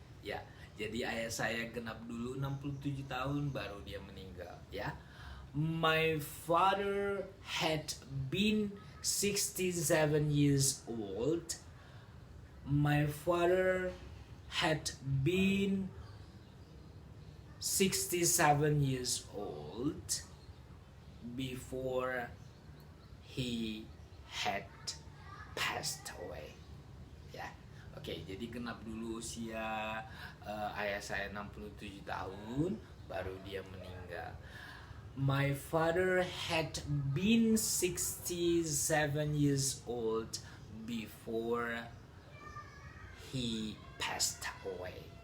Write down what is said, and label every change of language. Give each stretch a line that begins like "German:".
Indonesian: Ya, jadi ayah saya genap dulu 67 tahun baru dia meninggal, ya.
English: My father had been 67 years old. My father had been 67 years old before he had passed away.
Indonesian: Ya, oke, jadi genap dulu usia ayah saya 67 tahun baru dia meninggal.
English: My father had been 67 years old before he passed away.